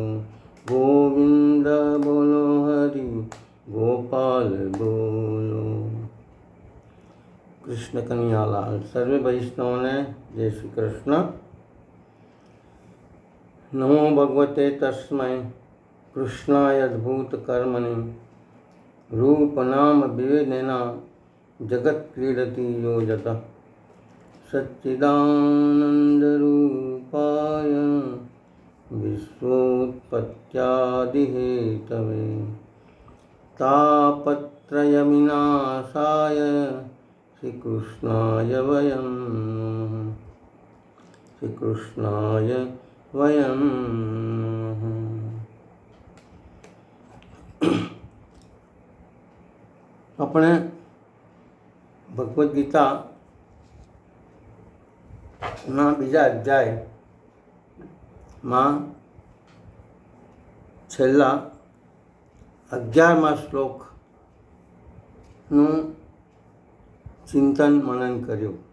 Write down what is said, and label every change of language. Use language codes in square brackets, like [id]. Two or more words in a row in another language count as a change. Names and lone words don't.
[gu] ગોવિંદ બોલો હરિ ગોપાલ બોલો। કૃષ્ણ કનૈયાલાલ સર્વે વૈષ્ણવને જય શ્રી કૃષ્ણ। [sa] નમો ભગવતે તસ્મૈ કૃષ્ણાય અદ્ભુત કર્મણિ रूपनाम विवेदेना जगत क्रीडति यो यतः। सच्चिदानन्दरूपाय विश्वोत्पत्त्यादिहेतवे तापत्रयविनाशाय श्रीकृष्णाय वयं नमः। શ્રી કૃષ્ણાય વયમ [gu] આપણે ભગવદ્ ગીતાના બીજા અધ્યાયમાં છેલ્લા 11મા શ્લોકનું ચિંતન મનન કર્યું.